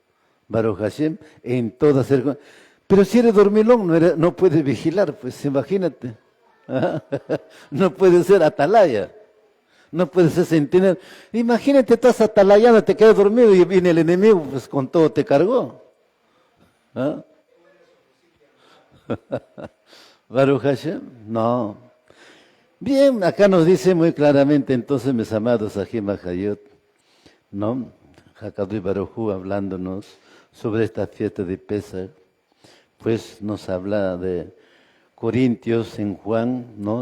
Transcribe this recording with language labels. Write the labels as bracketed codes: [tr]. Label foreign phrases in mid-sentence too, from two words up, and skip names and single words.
[he] ברוך השם, [es] en toda circunstancia. Pero si eres dormilón, no puedes vigilar, pues imagínate. No puedes ser atalaya. No puedes ser centinela. Imagínate, estás atalayando, te quedas dormido y viene el enemigo, pues con todo te cargó. [he] ¿Ah? ברוך השם, [es] no. Bien, acá nos dice muy claramente entonces, mis amados [he] אחים חיות, [es] ¿no? [he] הקדוש ברוך הוא [es] hablándonos sobre esta fiesta de Pesach, pues nos habla de Corintios en Juan, ¿no?